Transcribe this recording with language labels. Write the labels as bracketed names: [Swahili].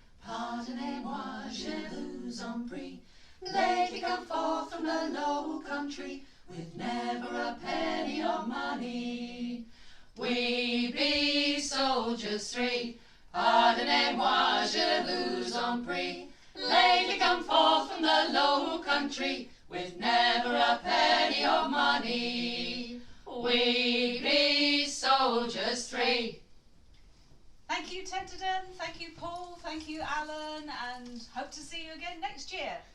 [French] Pardonnez-moi, je vous en prie. [English] Lately come forth from the Low Country, with never a penny of money. We be soldiers 3. [French] Pardonnez-moi, je vous en prie. [English] Lately come forth from the Low Country, with never a penny of money. We be soldiers 3. Thank you, Tenterden. Thank you, Paul. Thank you, Alan. And hope to see you again next year.